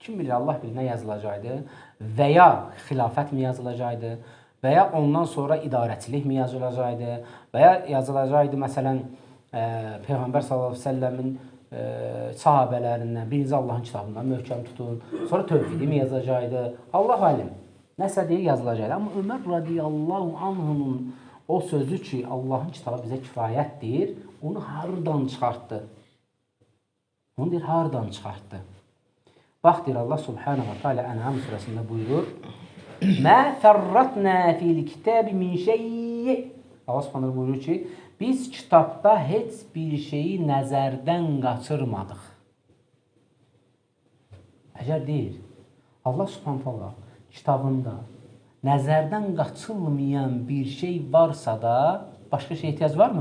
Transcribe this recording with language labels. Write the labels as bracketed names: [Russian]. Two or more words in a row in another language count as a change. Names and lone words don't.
[Azerbaijani] Kim bilir Allah bilir nə yazılacaqdı və ya xilafət mi yazılacaqdı və ya ondan sonra idarəçilik mi yazılacaqdı və ya yazılacaqdı məsələn Peyğəmbər sallallahu əleyhi və səlləmin sahabələrindən birinci Allahın kitabından möhkəm tutun, sonra tövhidi mi yazacaqdı? Allah alim. Nəsə deyə yazılacaqdı. Amma Ömər radiyallahu anhunun o sözü ki, Allahın kitabı bizə kifayətdir, onu hardan çıxartdı? Onu deyir, hardan çıxartdı? Bax, deyir Allah [Arabic] سبحانه وتعالى [Azerbaijani] Ən'am surəsində buyurur, [Arabic] ما فرطنا في الكتاب من شيء. [Azerbaijani] Allah subhanahu buyurur ki, biz kitabda heç bir şeyi nəzərdən qaçırmadıq. Əgər deyir, Allah subhanahu kitabında nəzərdən qaçılmayan bir şey varsa da, başqa şey ehtiyac varmı?